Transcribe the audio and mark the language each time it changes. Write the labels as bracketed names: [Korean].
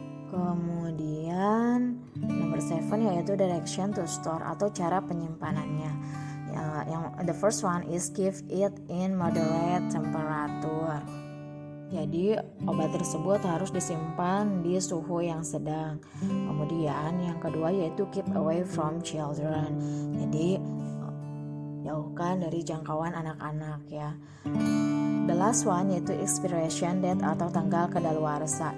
[Indonesian] Kemudian nomor 7 yaitu [English] direction to store [Indonesian] atau cara penyimpanannya. [English] Yang the first one is keep it in moderate temperature. [Indonesian] Jadi obat tersebut harus disimpan di suhu yang sedang. Kemudian yang kedua yaitu [English] keep away from children. [Indonesian] Jadi jauhkan dari jangkauan anak-anak ya. [English] The last one yaitu expiration date [Indonesian] atau tanggal kadaluarsa.